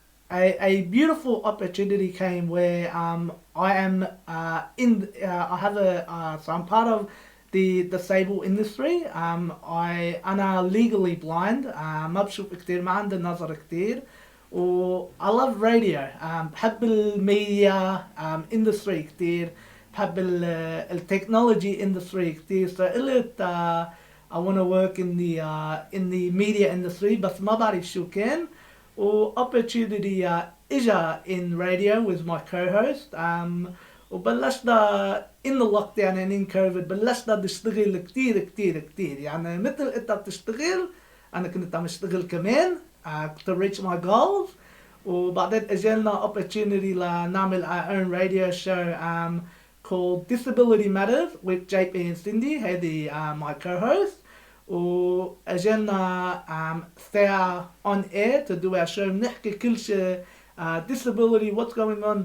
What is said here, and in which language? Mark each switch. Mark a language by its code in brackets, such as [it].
[en] A beautiful opportunity came where I am I have so I'm part of the disabled industry. [ar] أنا [en] legally blind. [ar] ما بشوف كتير، ما عندي نظر كتير. [en] I love radio. [ar] بحب الميديا industry كتير. بحب التكنولوجي industry كتير. [en] So [ar] قلت [en] I want to work in the media industry [ar] بس ما بعرف شو كان. [en] opportunity [ar] إجا [en] in radio with my co-host. [ar] وبلشنا [en] in the lockdown and in COVID [ar] بلشنا نشتغل كتير يعني مثل انت بتشتغل انا كنت عم اشتغل كمان [en] to reach my goals. [ar] وبعدين اجالنا [en] opportunity [ar] لنعمل [en] our own radio show called Disability Matters with JP and Cindy. [ar] هذه [en] my co-host. [ar] واجالنا ساعة [en] on air to do our show [ar] نحكي كل شيء [en] disability what's going on.